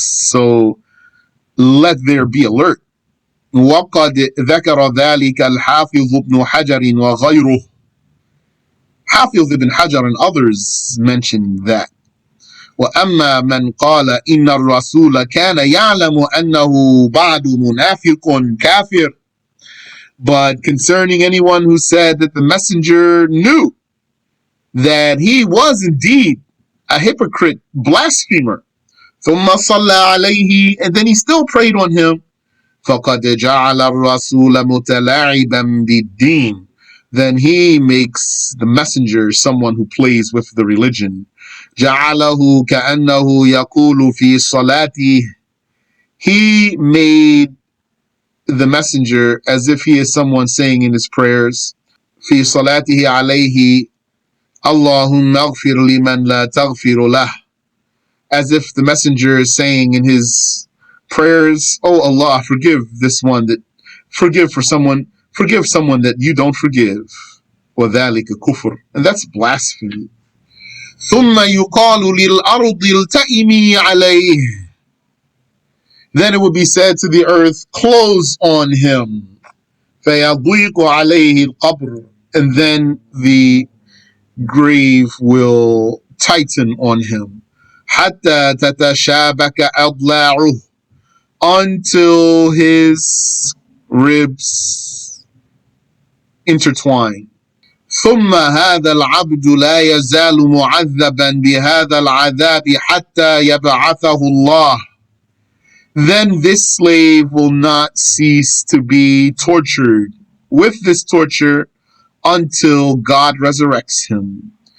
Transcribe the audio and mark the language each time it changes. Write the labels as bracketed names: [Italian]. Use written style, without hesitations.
[English] So let there be alert. [Arabic] وقد ذكر ذلك الحافظ ابن حجر وغيره. [English] Hafiz ibn Hajar and others mentioned that. [Arabic] وأما من قال إن الرسول كان يعلم أنه بعد منافق كافر. [English] But concerning anyone who said that the messenger knew that he was indeed a hypocrite, blasphemer, [Arabic] ثم صلى عليه, [English] and then he still prayed on him, [Arabic] فقد جعل الرسول متلاعبا بالدين. [English] Then he makes the messenger someone who plays with the religion. [Arabic] جعله كأنه يقول في صلاته. [English] He made the messenger as if he is someone saying in his prayers, [Arabic] في صلاته عليه اللهم اغفر لمن لا تغفر له. [English] As if the messenger is saying in his prayers, oh Allah, forgive this one that forgive someone that you don't forgive. [Arabic] وذلك كفر. [English] And that's blasphemy. [Arabic] ثم يقال للأرض التئمي عليه. [English] Then it would be said to the earth, close on him. [Arabic] فيضيق عليه القبر. [English] And then the grave will tighten on him. [Arabic] حتى تتشابك أضلاعه. [English] Until his ribs intertwine. [Arabic] ثم هذا العبد لا يزال معذبا بهذا العذاب حتى يبعثه الله. [English] Then this slave will not cease to be tortured with this torture until God resurrects him.